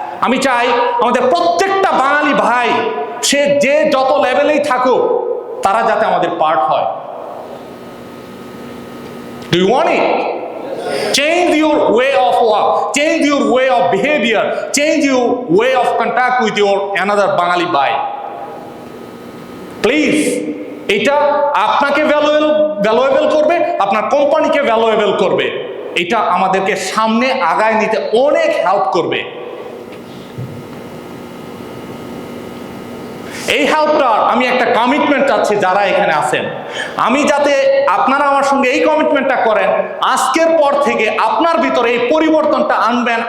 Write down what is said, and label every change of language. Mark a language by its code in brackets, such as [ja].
[bn] আমি চাই আমাদের প্রত্যেকটা বাঙালি ভাই, সে যে যত লেভেলেই থাকুক, তারা যাতে আমাদের পার্ট হয়। [en] Do you want it? Change your way of work, change your way of behavior, change your way of contact with your another Bangali bhai. [bn] Please, এটা আপনাকে ভ্যালুয়েবল করবে, আপনার কোম্পানিকে ভ্যালুয়েবল করবে। এটা আমাদেরকে সামনে আগায় নিতে অনেক হেল্প করবে। এই হেল্পটার আমি একটা কমিটমেন্ট চাচ্ছি যারা এখানে আছেন, আমি যাতে আপনারা আমার সঙ্গে এই কমিটমেন্টটা করেন, আজকের পর থেকে আপনার ভিতরে এই পরিবর্তনটা আনবেন।